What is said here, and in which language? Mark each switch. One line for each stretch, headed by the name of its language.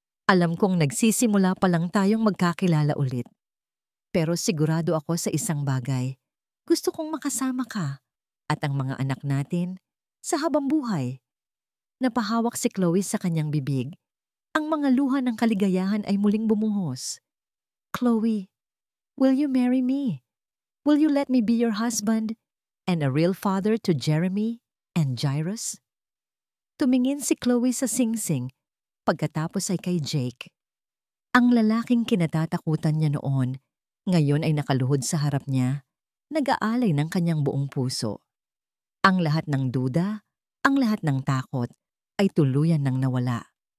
Filipino: Alam kong nagsisimula pa lang tayong magkakilala ulit. Pero sigurado ako sa isang bagay. Gusto kong makasama ka at ang mga anak natin sa habang buhay." Napahawak si Chloe sa kanyang bibig. Ang mga luha ng kaligayahan ay muling bumuhos.
English: "Chloe, will you marry me? Will you let me be your husband and a real father to Jeremy and Jairus?"
Filipino: Tumingin si Chloe sa singsing, pagkatapos ay kay Jake. Ang lalaking kinatatakutan niya noon, ngayon ay nakaluhod sa harap niya, nag-aalay ng kanyang buong puso. Ang lahat ng duda, ang lahat ng takot, ay tuluyan ng nawala.